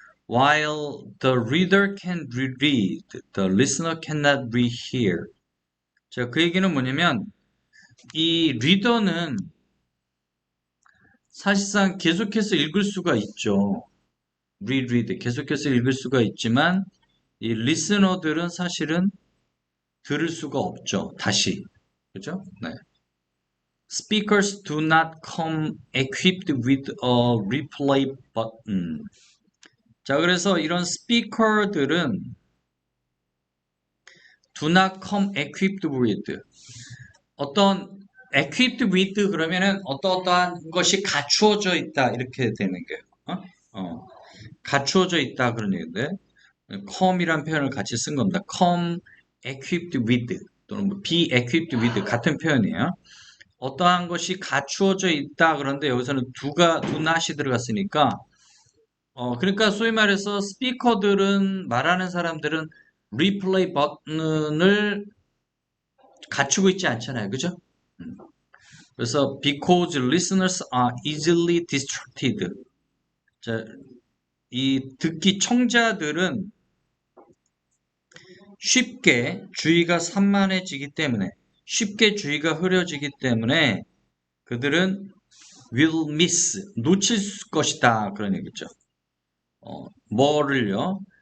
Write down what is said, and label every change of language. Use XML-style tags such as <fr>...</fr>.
<en>While the reader can read, the listener cannot rehear.</en> <ko>자, 그 얘기는 뭐냐면 이 리더는 사실상 계속해서 읽을 수가 있죠. reread 계속해서 읽을 수가 있지만 이 리스너들은 사실은 들을 수가 없죠. 다시. 그죠? 네.</ko> <en>Speakers do not come equipped with a replay button.</en> <ko>자, 그래서 이런 스피커들은</ko> <en>do not come equipped with</en> <ko>어떤 equipped with 그러면은 어떠한 것이 갖추어져 있다 이렇게 되는 거예요. 갖추어져 있다 그런 얘기인데 come이란 표현을 같이 쓴 겁니다. come equipped with 또는 뭐 be equipped with 같은 표현이에요. 어떠한 것이 갖추어져 있다 그런데 여기서는 do not이 들어갔으니까 그러니까 소위 말해서 스피커들은 말하는 사람들은 리플레이 버튼을 갖추고 있지 않잖아요. 그죠? 그래서</ko> <en>because listeners are easily distracted. 자,</en> <ko>이 듣기 청자들은 쉽게 주의가 산만해지기 때문에, 쉽게 주의가 흐려지기 때문에 그들은</ko> <en>will miss,</en> <ko>놓칠 것이다. 그런 얘기죠. 뭐를요?</ko>